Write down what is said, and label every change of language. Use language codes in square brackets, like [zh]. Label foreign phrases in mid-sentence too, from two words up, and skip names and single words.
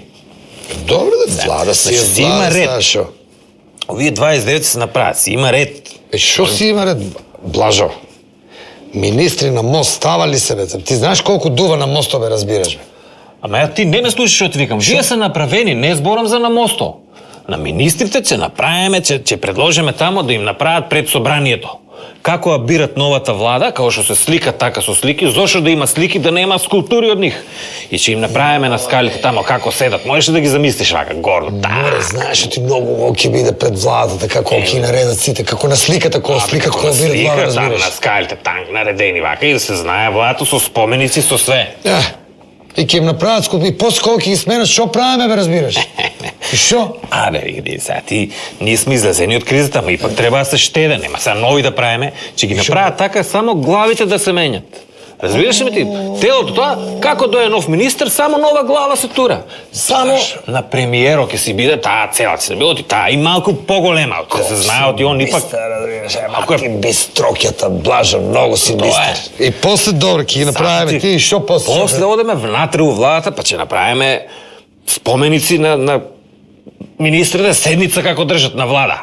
[mk] Добро да влада си, Значи, има влада ред. Сашо. [bg] Вие 29 се направят, си има ред. [mk] Шо си има ред, Блажо? Министри на мост става ли се, бе? Ти знаеш колко дува на моста, бе, разбираш, бе? [bg] Ама ти не ме слушаш, що ти викам. [mk] Вие са направени, не зборам за на мосто. [bg] На министрите, че направиме, че предложиме тамо да им направят пред собранието. [mk] Како абират новата влада, како што се слика така со слики, зошто да има слики, да нема скулптури од нив. [bg] И че им направиме на скалите тамо како седат. Можеш ли да ги замислиш вака, горно? [mk] Море, знаеш, ти много ке биде пред владата, така колко ги наредат сите, како на сликата, која слика, која бират влада, разбираш. На скалите танк наредени вака и да се знае владата со споменици, со све. И ке им направят скулптури, и после колко ги сменят, шо правиме, бе, разбираш? И шо? [bg] Абе, види сега, ние сме излезени от кризата, ама и пък трябва да се щеде, нема сега нови да правиме, че ги направят така, само главите да се менят. Разбираш ли ти? Телото това, како дойде нов министър, само нова глава се тура. [mk] Само на премиеро ке си биде таа цела, си било ти таа и малко по-голема, да се знае от и он и пак... [bg] Ти бистрокята, Блажа, много си бистър. [mk] И после добре, ке ги направиме ти и шо после? После одеме внатре у владата, па че направиме споменици на министрите седмица како држат на влада.